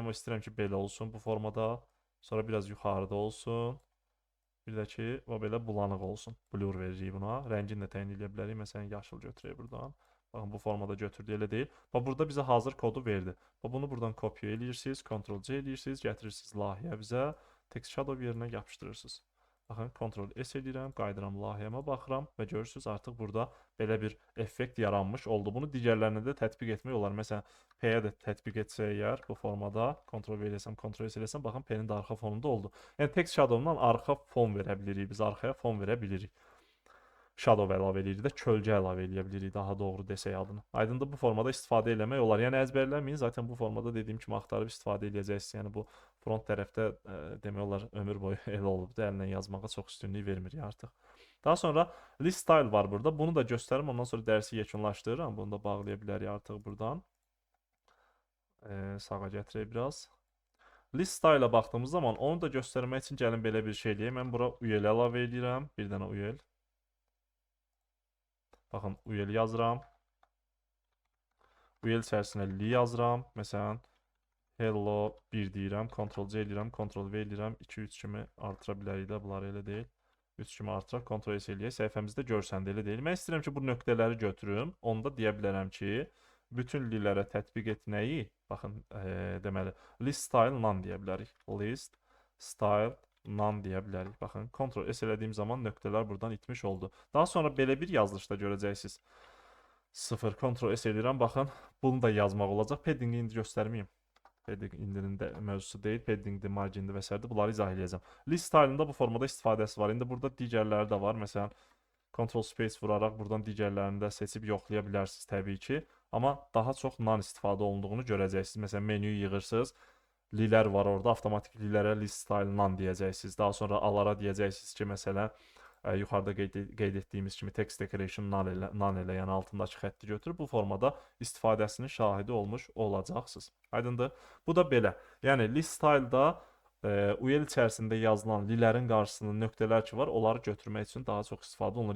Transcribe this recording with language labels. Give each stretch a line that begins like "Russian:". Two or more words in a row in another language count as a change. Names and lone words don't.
Azerbaijani: Amma istəyirəm ki, belə olsun bu formada. Sonra biraz yuxarıda olsun. Bir də ki, belə bulanıq olsun. Blur veririk buna. Rəngini də təyin edə bilərik. Məsələn, yaşıl götürək buradan. Baxın, bu formada götürdü, elə deyil. Bax, burada bizə hazır kodu verdi. Bax, bunu buradan kopya eləyirsiniz. Ctrl-C eləyirsiniz. Gətirirsiniz layihəyə bizə.
English: Text shadow
Azerbaijani: yerinə yapışdırırsınız. Baxın, Ctrl S edirəm, qayıdıram layihəmə baxıram və görürsünüz artıq burada belə bir effekt yaranmış oldu. Bunu digərlərinə də tətbiq etmək olar. Məsələn, P-yə də tətbiq etsək əgər bu formada Ctrl V eləsəm, Ctrl S eləsəm, baxın P-nin də arxa fonunda oldu. Yəni
English: text shadow-dan
Azerbaijani: arxa fon verə bilirik. Biz arxaya fon verə bilirik. Shadow əlavə edirik də, kölgə əlavə edə bilirik, daha doğru desək adını. Aydındır, bu formada istifadə eləmək olar. Yəni əzbərləməyin, zaten bu formada dediyim kimi axtarıb istifadə edəcəksiniz. Yəni bu front tərəfdə demək olar ömür boyu elə olubdu. Əllə yazmağa çox üstünlük vermirik artıq. Daha sonra list style var burada. Bunu da göstərim, ondan sonra dərsi yekunlaşdırıram. Bunu da bağlaya bilərik artıq buradan. Sağa gətirək biraz.
English: List style-a
Azerbaijani: baxdığımız zaman onu da göstərmək üçün gəlin belə bir şey eləyək. Mən bura UL əlavə edirəm. Bir dənə UL. Baxın, UL yazıram. UL içərisinə li yazıram. Məsələn, hello 1 deyirəm. Ctrl-C edirəm. Ctrl-V edirəm. 2-3 kimi artıra bilərik də. Bunlar elə deyil. 3 kimi artıraq. Ctrl-S eləyək. Səhifəmizdə görsəndə elə deyil. Mən istəyirəm ki, bu nöqtələri götürüm. Onda deyə bilərəm ki, bütün lilərə tətbiq etməyi, baxın, deməli,
English: list style none
Azerbaijani: deyə bilərik.
English: List style none
Azerbaijani: deyə bilərik. Baxın, Ctrl-S elədiyim zaman nöqtələr buradan itmiş oldu. Daha sonra belə bir yazılışda görəcəksiniz. 0, Ctrl-S edirəm. Baxın, bunu da yazmaq olacaq. Padding-i indi göstərməyim. Padding indinin də mövzusu deyil. Padding-dir, margin-dir və s. Bunları izah edəcəm.
English: List style-ında
Azerbaijani: bu formada istifadəsi var. İndi burada digərləri də var. Məsələn, Ctrl Space vuraraq buradan digərlərini də seçib yoxlaya bilərsiniz təbii ki. Amma daha çox non istifadə olunduğunu görəcəksiniz. Məsələn, menüyü yığırsınız. Lilər var orada. Avtomatik lilərə
English: list style non
Azerbaijani: deyəcəksiniz. Daha sonra alara deyəcəksiniz ki, məsələn, yuxarıda qeyd etdiyimiz kimi
English: text decoration non
Azerbaijani: elə, yəni altındakı xətti götürüb bu formada istifadəsinin şahidi olmuş olacaqsınız. Aydındır? Bu da belə. Yəni
English: list style-da
Azerbaijani: UL içərisində yazılan lilərin qarşısında nöqtələr ki var, onları götürmək üçün daha çox istifadə olunur.